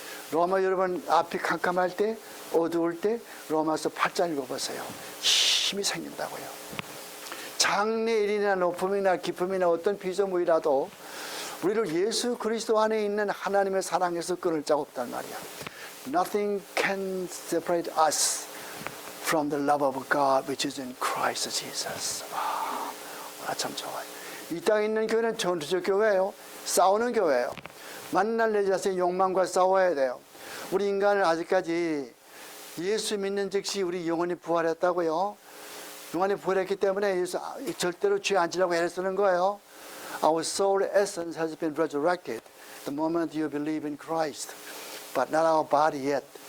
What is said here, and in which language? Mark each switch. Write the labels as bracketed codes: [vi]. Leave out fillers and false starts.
[ko] 로마 여러분 앞이 캄캄할 때, 어두울 때 로마서 8장 읽어보세요. 힘이 생긴다고요. 장래일이나 높음이나 기쁨이나 어떤 피조물이라도 우리를 예수 그리스도 안에 있는 하나님의 사랑에서 끊을 자가 없단 말이야. [en] Nothing can separate us from the love of God which is in Christ Jesus. [ko] 와, 참 좋아요. 이 땅에 있는 교회는 전투적 교회예요. 싸우는 교회예요. 만날 내 자신의 욕망과 싸워야 돼요. 우리 인간은 아직까지 예수 믿는 즉시 우리 영혼이 부활했다고요. 영혼이 부활했기 때문에 예수 절대로 죄 안 지라고 애를 쓰는 거예요. [en] Our soul essence has been resurrected the moment you believe in Christ, but not our body yet.